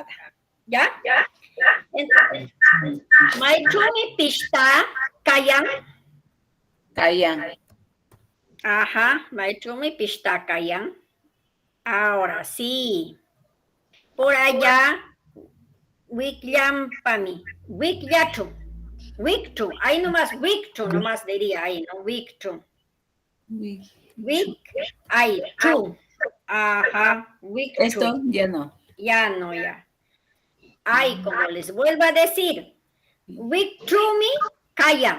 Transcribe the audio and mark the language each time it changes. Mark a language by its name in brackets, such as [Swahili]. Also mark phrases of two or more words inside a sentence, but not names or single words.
[Spanish] ¿Ya? Entonces, [Quechua] Maichumi pista kayan. Kayan. Ajá, Maichumi pista kayan. [Spanish] Ahora sí. Por allá, [Quechua] Wikyampami. Wikyatu. Wiktu. [Spanish] Ahí nomás, Wiktu nomás diría ahí, ¿no? [Quechua] Wiktu. Wik, ahí, tu. Ajá, Wiktu. [Spanish] Esto ya no. Ya no, ya. Ay, como les vuelvo a decir, [Quechua] Wiktumi, kayan.